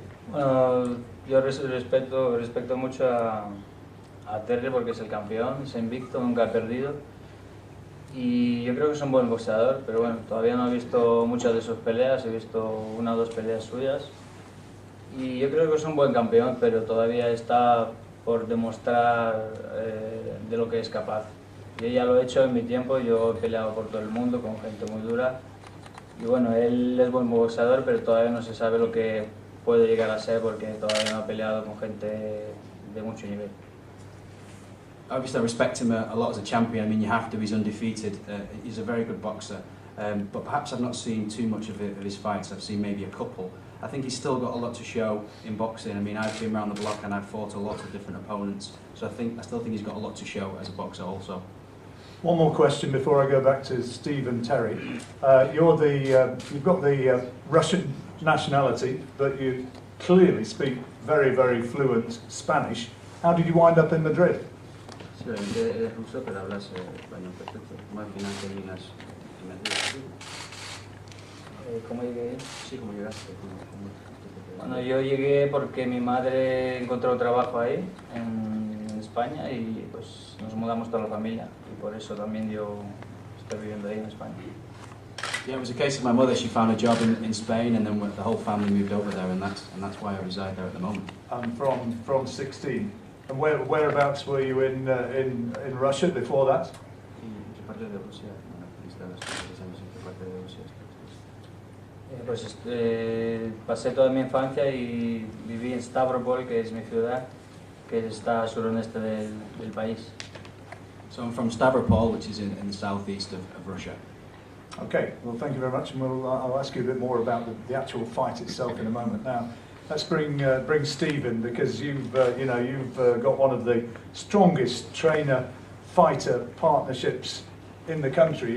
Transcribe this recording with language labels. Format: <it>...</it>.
<es>Bueno, yo respeto mucho a Terry porque es el campeón, es invicto, nunca ha perdido y yo creo que es un buen boxeador, pero bueno, todavía no he visto muchas de sus peleas, he visto 1 o 2 peleas suyas y yo creo que es un buen campeón, pero todavía está por demostrar de lo que es capaz. Yo ya lo he hecho en mi tiempo, yo he peleado por todo el mundo con gente muy dura y bueno, él es buen boxeador, pero todavía no se sabe lo que puede llegar a ser porque todavía no ha peleado con gente de mucho nivel.</es> <en>Obviously I respect him a lot as a champion. I mean, you have to, he's undefeated. He's a very good boxer, but perhaps I've not seen too much of his fights. I've seen maybe a couple. I think he's still got a lot to show in boxing. I mean, I've been around the block and I've fought a lot of different opponents, so I still think he's got a lot to show as a boxer also. One more question before I go back to Steve and Terry. You've got the Russian nationality, but you clearly speak very, very fluent Spanish. How did you wind up in Madrid?</en> <es>Sí, obviamente eres ruso, pero hablas español perfecto. ¿Cómo al final te llegas en Madrid? ¿Cómo llegué? Sí, ¿cómo llegaste? Bueno, yo llegué porque mi madre encontró trabajo ahí, en España y pues nos mudamos toda la familia y por eso también yo estoy viviendo ahí en España.</es> <en>Yeah, it was a case of my mother. She found a job in Spain, and then the whole family moved over there, and that's why I reside there at the moment. And from 16. And whereabouts were you in Russia before that?</en> <es>¿Y qué parte de Rusia? Bueno, estabas 3 años, ¿en qué parte de Rusia estás? Pues pasé toda mi infancia y viví en Stavropol, que es mi ciudad, que está al suroeste del país.</es> <en>So I'm from Stavropol, which is in the southeast of Russia. Okay, well, thank you very much, and I'll ask you a bit more about the actual fight itself in a moment. Now, let's bring Steve in, because you've got one of the strongest trainer-fighter partnerships in the country.</en>